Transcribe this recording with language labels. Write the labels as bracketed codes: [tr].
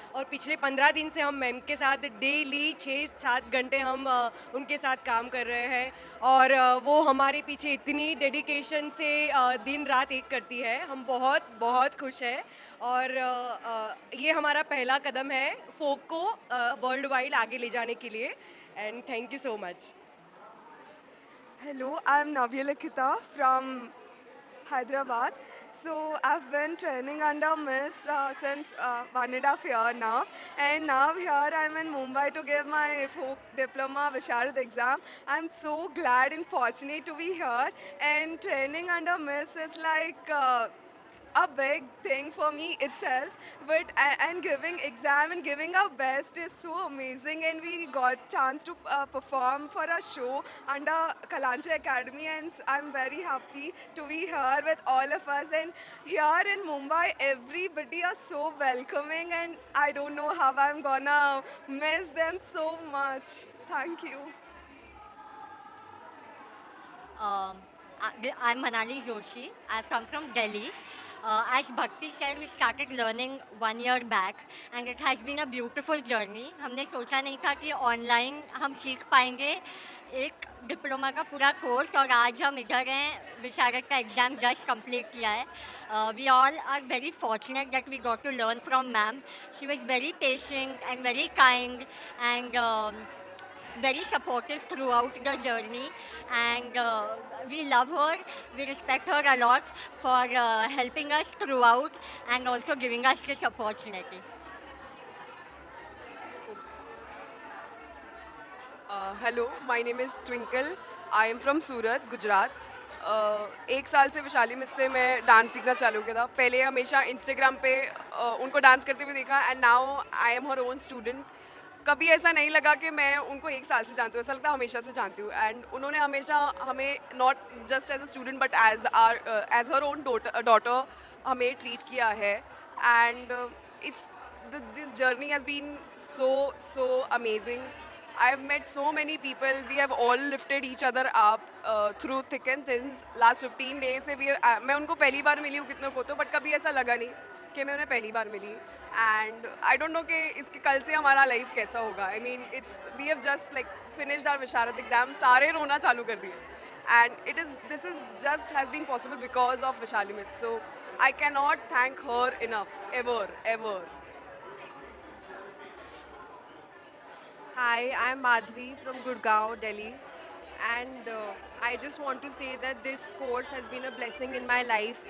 [hi] और पिछले 15 दिन से हम मैम के साथ डेली 6-7 घंटे हम उनके साथ काम कर रहे हैं। और वो हमारे पीछे इतनी डेडिकेशन से दिन रात एक करती है। हम बहुत बहुत खुश हैं। और ये हमारा पहला कदम है फ़ोक को वर्ल्ड वाइड आगे ले जाने के लिए। [en] And thank you so much. Hello, I'm Navya Likita from Hyderabad. So I've been training under Miss since 1.5 years now, and now here I'm in Mumbai to give my folk diploma Visharad exam. I'm so glad and fortunate to be here, and training under Miss is like. A big thing for me itself, but and giving exam and giving our best is so amazing, and we got chance to perform for a show under Kalancha Academy, and I'm very happy to be here with all of us. And here in Mumbai everybody are so welcoming, and I don't know how I'm gonna miss them so much. Thank you. Um, I'm Manali Joshi. I've come from Delhi. As Bhakti said, we started learning 1 year back, and it has been a beautiful journey. [hi] हमने सोचा नहीं था कि online हम सीख पाएंगे एक diploma का पूरा कोर्स, और आज हम इधर हैं, विशारद का एग्ज़ाम जस्ट कंप्लीट किया है. [en] We all are very fortunate that we got to learn from ma'am. She was very patient and very kind and very supportive throughout the journey, and we love her. We respect her a lot for helping us throughout and also giving us this opportunity. Hello, my name is Twinkle. I am from Surat, Gujarat. [hi] 1 साल से Vaishali miss से मैं dance सीखना चालू किया था. पहले हमेशा इंस्टाग्राम पे उनको डांस करते हुए देखा, [en] And now I am her own student. [hi] कभी ऐसा नहीं लगा कि मैं उनको 1 साल से जानती हूँ, ऐसा लगता है हमेशा से जानती हूँ. [en] and [hi] उन्होंने हमेशा हमें [en] not just as a student but as her own daughter [hi] हमें ट्रीट किया है. [en] And it's this journey has been so amazing. I've met so many people. We have all lifted each other up through thick and thins. Last 15 days [hi] से मैं उनको पहली बार मिली हूँ कितनों को तो, बट कभी ऐसा लगा नहीं कि मैं उन्हें पहली बार मिली. एंड [en] I don't know [hi] कि इसके कल से हमारा लाइफ कैसा होगा. [en] I mean we have just like finished our Visharad exam. [hi] सारे रोना चालू कर दिए. [en] And this is just has been possible because of Vishali Miss. So I cannot thank her enough, ever. Hi, I'm Madhvi from Gurgaon, Delhi. And I just want to say that this course has been a blessing in my life.